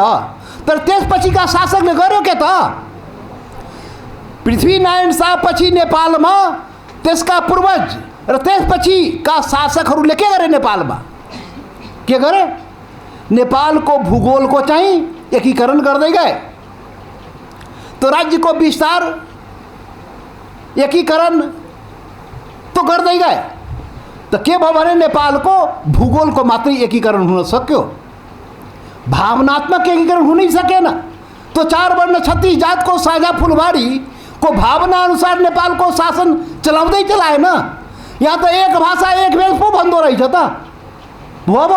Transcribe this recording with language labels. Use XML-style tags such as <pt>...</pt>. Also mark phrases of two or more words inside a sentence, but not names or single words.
<ne>तर त्यसपछिका शासकले गर्यो के त? पृथ्वीनारायण शाह पछि नेपालमा त्यसका पूर्वज र त्यसपछिका शासकहरूले के गरे? नेपालमा के गरे? नेपालको भूगोलको चाहिँ एकीकरण गर्दै गए। तो राज्यको विस्तार एकीकरण तो गर्दै गए। तो के भयो भने नेपालको भूगोलको मात्रै एकीकरण हुन सक्यो, भावनात्मक एकीकरण हुनै सकेन। तो 4 वर्ण 36 जातको साझा फुलबारी को भावना अनुसार नेपालको शासन चलाउँदै चलाएन। यहाँ त एक भाषा एक वेश पो भन्दो रहेछ त।</ne>